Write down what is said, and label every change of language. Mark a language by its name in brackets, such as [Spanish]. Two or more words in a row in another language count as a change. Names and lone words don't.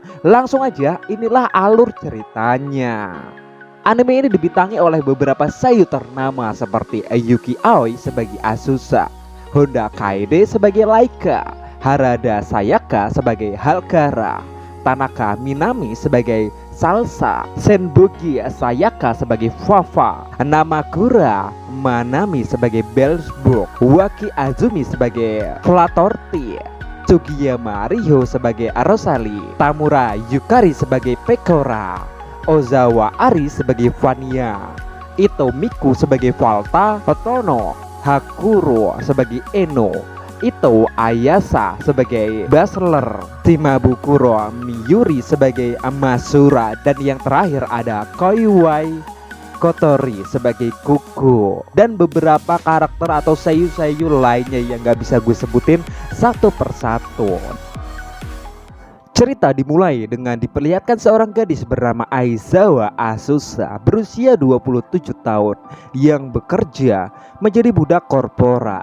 [Indonesian] Langsung aja, inilah alur ceritanya. Anime ini dibintangi oleh beberapa seiyu ternama seperti Yuki Aoi sebagai Azusa, Honda Kaede sebagai Laika, Harada Sayaka sebagai Halkara, Tanaka Minami sebagai Salsa, Senbuki Sayaka sebagai Fafa, Namakura Manami sebagai Bellsburg, Waki Azumi sebagai Flatorti, Tsugiyama Riho sebagai Rosalie, Tamura Yukari sebagai Pekora, Ozawa Ari sebagai Vania, Ito Miku sebagai Valta, Hotono Hakuro sebagai Eno, Ito Ayasa sebagai Basler, Shimabukuro Miyuri sebagai Masura, dan yang terakhir ada Koiwai Kotori sebagai Kuku, dan beberapa karakter atau seiyu-seiyu lainnya yang gak bisa gue sebutin satu persatu. Cerita dimulai dengan diperlihatkan seorang gadis bernama Aizawa Azusa berusia 27 tahun yang bekerja menjadi budak korporat.